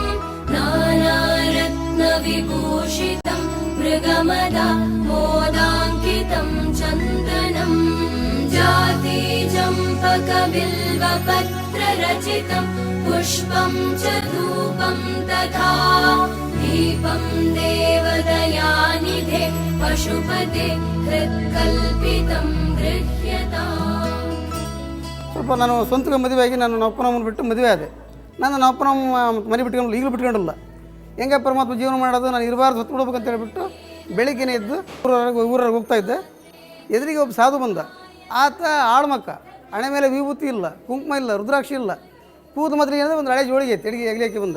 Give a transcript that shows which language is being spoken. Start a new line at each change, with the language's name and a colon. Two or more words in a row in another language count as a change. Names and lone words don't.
Sanskrit: नानारत्नविभूषितं मृगमदा मोदाङ्कितं चन्दनं जातिचम्पकबिल्वपत्ररचितं पुष्पं च धूपं तथा दीपं देवदयानिधे पशुपते हृत्कल्पितं गृह्यताम्.
Kannada: ಸ್ವಲ್ಪ ನಾನು ಸ್ವಂತ ಮದುವೆಯಾಗಿ ನಾನು ನಮ್ಮಪ್ಪನಮ್ಮನ ಬಿಟ್ಟು ಮದುವೆ ಆದೆ. ನನ್ನ ಅಪ್ಪನಮ್ಮ ಮನೆ ಬಿಟ್ಕೊಂಡು ಈಗಲೂ ಬಿಟ್ಕೊಂಡಿಲ್ಲ. ಹೆಂಗೆ ಪರಮಾತ್ಮ ಜೀವನ ಮಾಡೋದು, ನಾನು ಇರಬಾರ್ದು ಹೊತ್ತು ಬಿಡ್ಬೇಕು ಅಂತ ಹೇಳ್ಬಿಟ್ಟು ಬೆಳಿಗ್ಗೆನೇ ಎದ್ದು ಊರವ್ರಿಗೆ ಹೋಗ್ತಾಯಿದ್ದೆ. ಎದುರಿಗೆ ಒಬ್ಬ ಸಾಧು ಬಂದ. ಆತ ಆಳ್ಮಕ್ಕ, ಹಣೆ ಮೇಲೆ ವಿಭೂತಿ ಇಲ್ಲ, ಕುಂಕುಮ ಇಲ್ಲ, ರುದ್ರಾಕ್ಷಿ ಇಲ್ಲ, ಕೂದ ಮಾತ್ರ ಏನಿದೆ ಒಂದು ಹಳೆ ಜೋಳಿಗೆ ತೆಡಿಗೆ ಎಗ್ಲಿಕ್ಕೆ ಬಂದ.